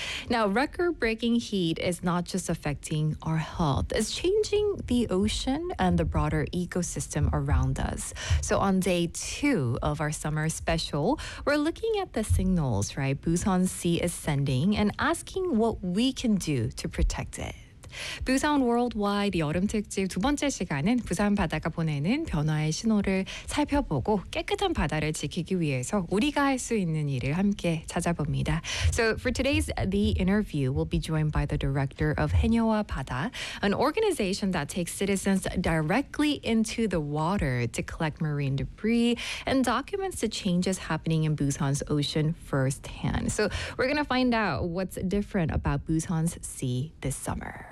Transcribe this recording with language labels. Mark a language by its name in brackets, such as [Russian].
[English] Now, record-breaking heat is not just affecting our health. It's changing the ocean and the broader ecosystem around us. So on day two of our summer special, we're looking at the signals, right? Busan Sea is sending and asking what we can do to protect it. [Korean] Busan Worldwide 여름 특집 두 번째 시간은 부산 바다가 보내는 변화의 신호를 살펴보고 깨끗한 바다를 지키기 위해서 우리가 할 수 있는 일을 함께 찾아봅니다. [English] So for today's The Interview, we'll be joined by the director of Haenyeowa Bada, an organization that takes citizens directly into the water to collect marine debris and documents the changes happening in Busan's ocean firsthand. So we're going to find out what's different about Busan's sea this summer.